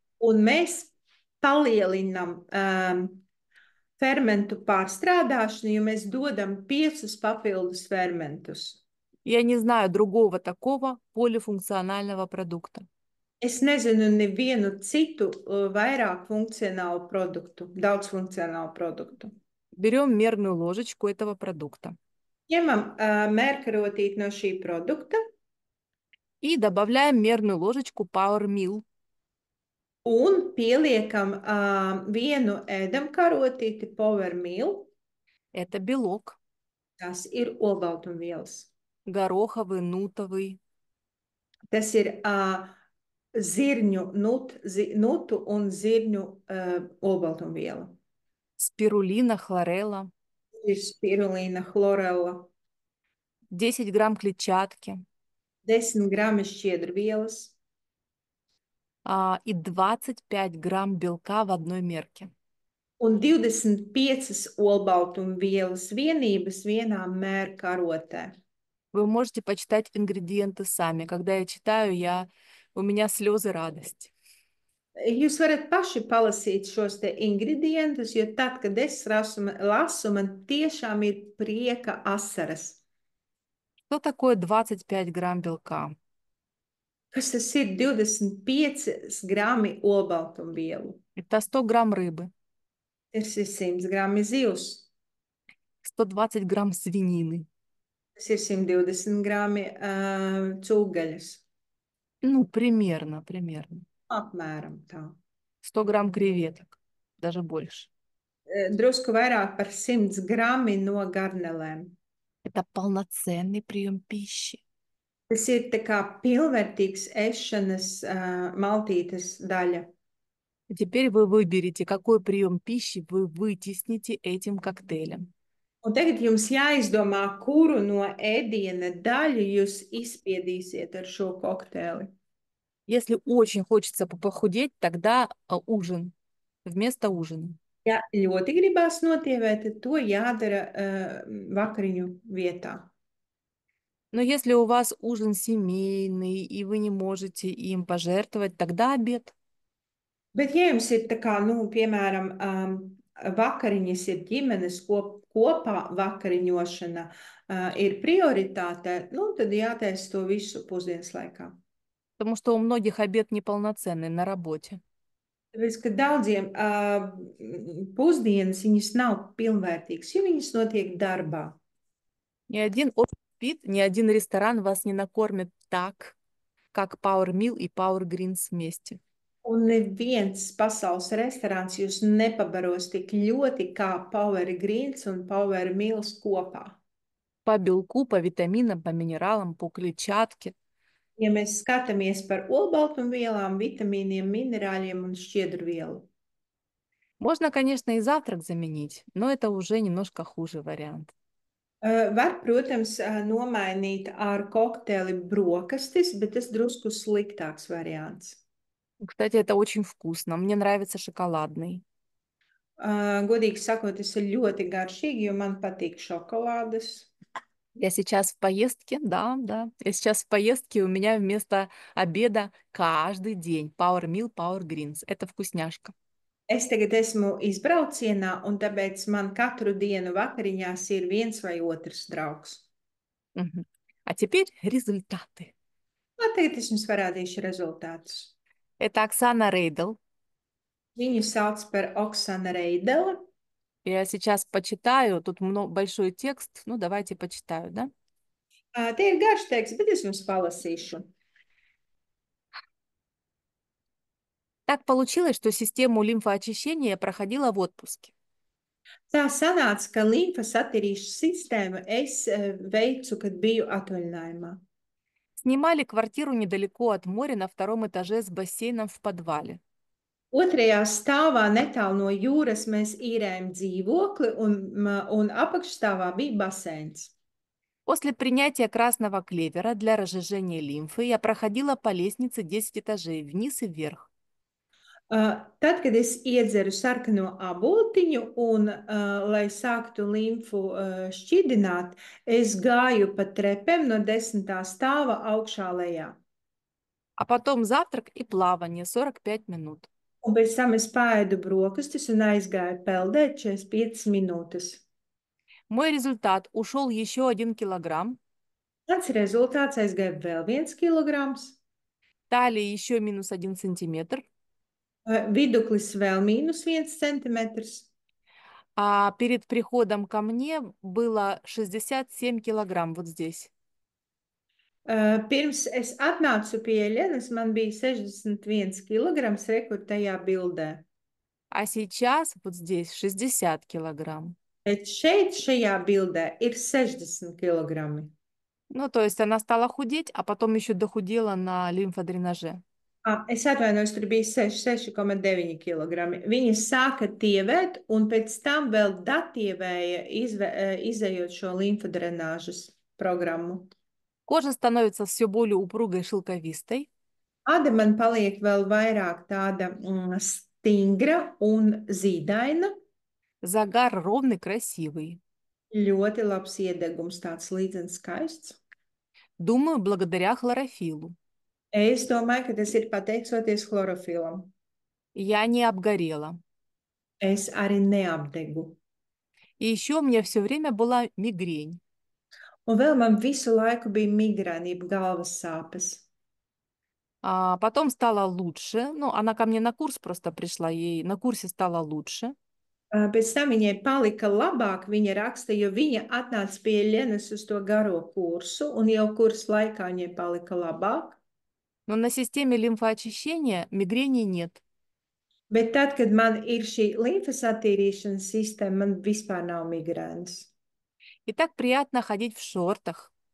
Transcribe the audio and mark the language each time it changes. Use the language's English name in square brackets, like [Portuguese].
[Latvian] un mēs palielinam fermentu pārstrādāšanu, jo mēs dodam 5 papildus fermentus. [Russian] Я не знаю другого такого полифункционального продукта. [Latvian] Es nezinu nevienu citu vairāk funkcionālu produktu, daudzfunkcionālu produktu. [Russian] Берем мерную ложечку этого продукта [Latvian] Ņemam mērkarotīti no šī produkta [Russian] и добавляем мерную ложечку Power Meal. [Latvian] un pieliekam vienu ēdamkarotīti Power Meal. [Russian] Это белок, [Latvian] Tas ir olbaltumvielas. [Russian] гороховый, нутовый, [Latvian] Tas ir zirņu nutu un zirņu olbaltumviela. [Russian] спирулина, хлорелла, [Latvian] Ir spirulīna, chlorella, [Russian] 10 грамм клетчатки [Latvian] 10 grami šķiedrvielas [Russian] и 25 грамм белка в одной мерке. [Latvian] un 25 olbaltumvielas vienības vienā mērkarotē. [Russian] Вы можете почитать ингредиенты сами. Когда я читаю, у меня слезы радости. [Latvian] Jūs varat paši palasīt šos te ingredientus, jo tad, kad es lasu, man tiešām ir prieka asaras. [Russian] Что такое 25 грамм белка? [Latvian] Kas tas ir 25 grami olbaltumvielu? [Russian] Это 100 грамм рыбы, [Latvian] Tas ir 100 grami zivs, [Russian] 120 грамм свинины, [Latvian] tas ir 120 grami cūgaļas. [Russian] ну, примерно. [Latvian] Apmēram tā. [Russian] 100 грамм креветок, даже больше. [Latvian] Drusku vairāk par 100 grami no garnelēm. [Russian] Это полноценный прием пищи. [Latvian] Tas ir tā kā pilnvērtīgs ēšanas maltītes daļa. [Russian] Теперь вы выберете, какой прием пищи вы вытесните этим коктейлем. [Latvian] Un tagad jums jāizdomā, kuru no ēdiena daļu jūs izspiedīsiet ar šo kokteili. [Russian] Если очень хочется похудеть, тогда ужин вместо ужина. [Latvian] Ja ļoti gribās notievēt, tad to jādara vakariņu vietā. [Russian] Но если у вас ужин семейный, и вы не можете им пожертвовать, тогда обед. [Latvian] Bet, ja jums ir tā kā, piemēram, vakariņas ir ģimenes kopā vakariņošana ir prioritāte, tad jātaisa to visu pusdienas laikā. [Russian] Потому что у многих обед неполноценный на работе. [Latvian] Tāpēc, ka daudziem pusdienas viņas nav pilnvērtīgas, jo viņas notiek darbā. [Russian] Ни один общепит, ни один ресторан вас не накормит так, как Power Meal и Power Greens вместе. [Latvian] Un neviens pasaules restorāns jūs nepabaros tik ļoti kā Power Greens un Power Meals kopā. [Russian] По белку, по витаминам, по минералам, по клетчатке. [Latvian] Ja mēs skatāmies par olbaltumvielām, vitamīniem, minerāļiem un šķiedrvielu. [Russian] Можно, конечно, и завтрак заменить, но это уже немножко хуже вариант. [Latvian] Var, protams, nomainīt ar kokteili brokastis, bet tas drusku sliktāks variants. [Russian] Кстати, это очень вкусно. Мне нравится шоколадный. [Latvian] Godīgi sakot, tas ir ļoti garšīgi, jo man patīk šokolādes. [Russian] Я сейчас в поездке, да. Я сейчас в поездке, у меня вместо обеда каждый день Power Meal, Power Greens. Это вкусняшка. [Latvian] Es tagad esmu izbraucienā, un tāpēc man katru dienu vakariņās ir viens vai otrs draugs. [Russian] Мгм. А теперь результаты. [Latvian] Tagad es jums parādīšu rezultātus. [Russian] Это Оксана Рейдл. [Latvian] Viņu sauc par Oksana Reidele. [Russian] Я сейчас почитаю, тут большой текст, ну давайте почитаю, да? [Latvian] Te ir garš teksts, bet es jums palasīšu. [Russian] Так получилось, что систему лимфоочищения я проходила в отпуске. [Latvian] Tā sanāca, ka limfas attīrīšanas sistēmu es veicu, kad biju atvaļinājumā. [Russian] Снимали квартиру недалеко от моря на втором этаже с бассейном в подвале. [Latvian] Otrajā stāvā netālu no jūras mēs īrējam dzīvokli, un apakšstāvā bija baseins. [Russian] После принятия красного клевера для разжижения лимфы я проходила по лестнице 10 этажей вниз и вверх. [Latvian] Tad, kad es iedzeru sarkano aboltiņu un, lai sāktu limfu šķidrināt, es gāju pa trepēm no 10. stāva augšā lejā. [Russian] А потом завтрак и плавание 45 минут. [Latvian] Un pēc tam es pāēdu brokastis un aizgāju peldēt 45 minūtes. [Russian] Мой результат ушел еще 1 килограмм. [Latvian] Tāds rezultāts aizgāja vēl 1 kilograms. [Russian] Талия еще минус 1 сантиметр. [Latvian] Viduklis vēl mīnus 1 centimetrs. [Russian] А перед приходом ко мне было 67 килограмм вот здесь. [Latvian] Pirms es atnācu pie Ieļenas, man bija 61 kilograms rekur tajā bildē. [Russian] А сейчас вот здесь 60 килограмм. [Latvian] Bet šeit, šajā bildē, ir 60 kilogrami. [Russian] Ну, то есть она стала худеть, а потом еще дохудела на лимфодренаже. [Latvian] Es atvainojos, tur bija 6,9 kilogrami. Viņa sāka tievēt, un pēc tam vēl datievēja, izējot šo limfodrenāžas programmu. [Russian] Кожа становится все более упругой, шелковистой. [Latvian] Āda man paliek vēl vairāk tāda stingra un zīdaina. [Russian] Загар ровный, красивый. [Latvian] Ļoti labs iedegums, tāds līdzens skaists. [Russian] Думаю, благодаря хлорофиллу. [Latvian] Es domāju, ka tas ir pateicoties chlorofilam. [Russian] Я не обгорела. [Latvian] Es arī neapdegu. [Russian] И еще у меня все время была мигрень. [Latvian] Un vēl man visu laiku bija migrēna, jeb galvas sāpes. [Russian] А потом стало лучше. Ну, она ко мне на курс просто пришла, ей на курсе стало лучше. [Latvian] Pēc tam viņai palika labāk, viņa raksta, jo viņa atnāca pie Lenas uz to garo kursu, un jau kursu laikā viņai palika labāk. [Russian] Но на системе лимфоочищения мигрени нет. [Latvian] Bet tad, kad man ir šī limfas attīrīšanas sistēma, man vispār nav migrēnas. [Russian] И так приятно ходить в шортах.